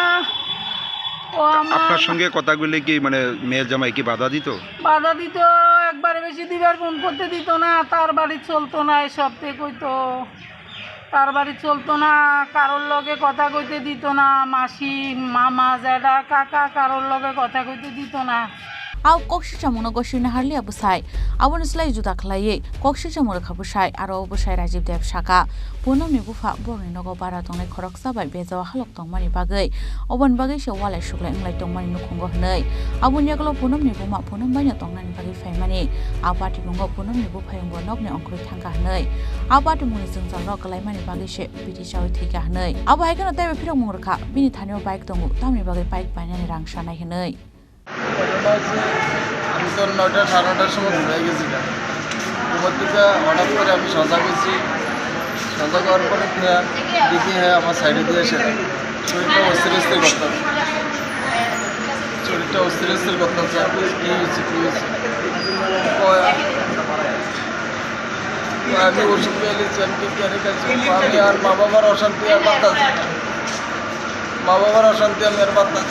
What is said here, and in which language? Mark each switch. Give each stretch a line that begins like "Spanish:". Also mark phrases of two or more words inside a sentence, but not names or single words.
Bangla: আপনার সঙ্গে কথা বললে কি মানে মেয়ের জামাই কি বাধা দিত একবারে বেশি দিবার ফোন করতে দিত না তার বাড়ি চলতো না এসব থেকে কইতো তার বাড়ি চলতো না কারোর লগে কথা কইতে দিত না মাসি মামা জ্যাঠা কাকা কারোর লগে কথা কইতে দিত না
Kok Borok: Au koksil samungno gosina harli abusai aboni slai juda khlaiye koksil samur khabusai aro abusai Rajiv Dev saka Punam ni bufa borni nogo bara tongnai Khoroksa bai bejawa halok tongmani bagai obon bagai se walai sukla inglai tongmani nukhungo hnai aboni aglo Punam ni buma Punam baina tongnani bagai faimani apati mungo Punam ni bufayungbo nokni ongkroi thangka hnai apati muni jingjal rok kalaimani bagai se Bithi Chawi Thowikha hnai abo haikano taibe phirok mungrkha bini thanio bike tongu tamni bagai bike bainani rang sanai hnai
Bangla: আমি তো 9টা 9:30টার সময় ঘুরে গেছি ঘুমার থেকে হঠাৎ করে আমি সজাগ হয়েছি সজাগ হওয়ার পরে দেখি হ্যাঁ আমার সাইডে দিয়ে এসে শরীরটা অস্থির করতেছে কী হয়েছে আমি ওষুধ পেয়ে নিচ্ছি আমি কেয়ারে খাচ্ছি আমি আর মা বাবার অশান্তি আর বাড়তাছি আমি আর বাড়তাছি